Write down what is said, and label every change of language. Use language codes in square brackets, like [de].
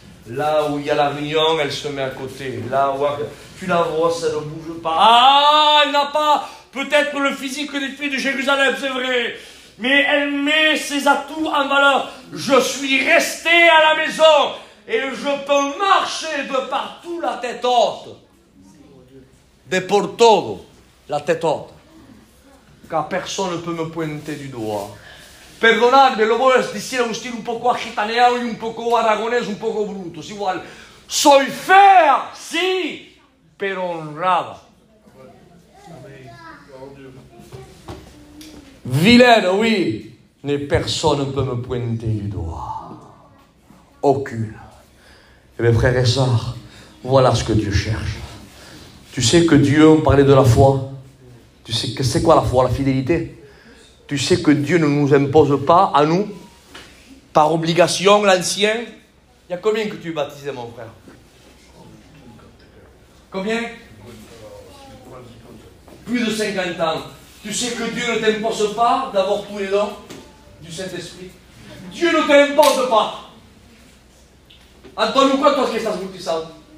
[fr] Là où il y a la réunion, elle se met à côté. Là où tu la vois, ça ne bouge pas. Ah, elle n'a pas peut-être le physique des filles de Jérusalem, c'est vrai. Mais elle met ses atouts en valeur. Je suis resté à la maison et je peux marcher de partout la tête haute. [es] De por todo, [fr] la tête haute. Car personne ne peut me pointer du doigt. [es] Perdonadme, lo voy a decir a un stile un poco agitaneado y un poco aragonés, un poco bruto. Es igual. Soy fea, sí, pero honrada. [fr] Vilaine, oui, mais personne ne peut me pointer du doigt. Aucune. Et mes frères et sœurs, voilà ce que Dieu cherche. Tu sais que Dieu, on parlait de la foi. Tu sais que c'est quoi la foi, la fidélité? Tu sais que Dieu ne nous impose pas, à nous, par obligation, l'ancien. Il y a combien que tu es baptisé, mon frère? Combien? Plus de 50 ans. Tu sais que Dieu ne t'impose pas d'avoir tous les dons du Saint-Esprit. Dieu ne t'impose pas. [es] Antonio, ¿cuántos que estás bautizado?